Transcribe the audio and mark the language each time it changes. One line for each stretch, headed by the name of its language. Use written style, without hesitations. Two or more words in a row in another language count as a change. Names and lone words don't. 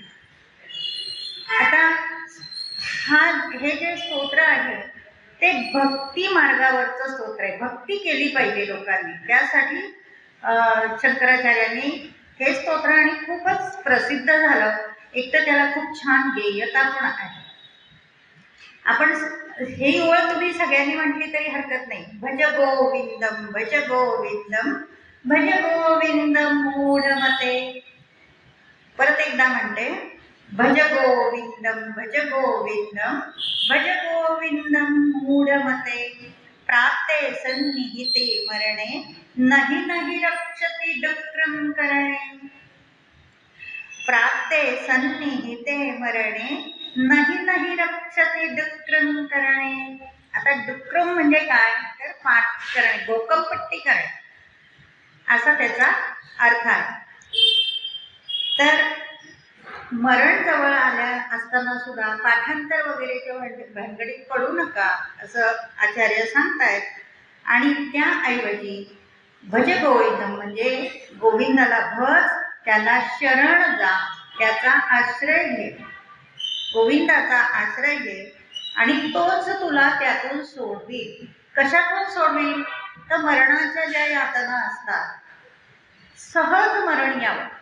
Marathi: आता हे जे स्तोत्र आहे ते भक्ती मार्गावरचं स्तोत्र आहे. भक्ती केली पाहिजे लोकांनी, त्यासाठी शंकराचार्यांनी हे स्तोत्र आणि खूपच प्रसिद्ध झालं. एक तर त्याला खूप छान गेयता पण आहे. आपण ही ओळ तुम्ही सगळ्यांनी म्हटली तरी हरकत नाही.
Sanskrit: भज गोविंदम भज गोविंदम भज गोविंदम मूढमते.
Marathi: परत एकदा म्हणते,
Sanskrit: भज गोविंदम भज गोविंदम भज गोविंदम मूढमते. प्राप्ते सन्निहिते मरणे नहि नहि रक्षति डुक्रम करणे. प्राप्ते सन्निहिते मरणे नहि नहि रक्षति डुक्रम करणे.
Marathi: आता डुक्रम म्हणजे काय तर पाठ करणे, गोकमपट्टी करणे असा त्याचा अर्थ आहे. तर मरण जवळ आल्या असताना सुद्धा पाठांतर वगैरेच्या भानगडीत पडू नका असं आचार्य सांगतायत. आणि त्याऐवजी
Sanskrit: भज गोविंदम
Marathi: म्हणजे गोविंदाला भज, त्याला शरण जा, त्याचा आश्रय घे, गोविंदाचा आश्रय घे आणि तोच तुला त्यातून सोडवील. कशातून सोडवील तर मरणाच्या ज्या यातना असतात, सहज मरण यावं.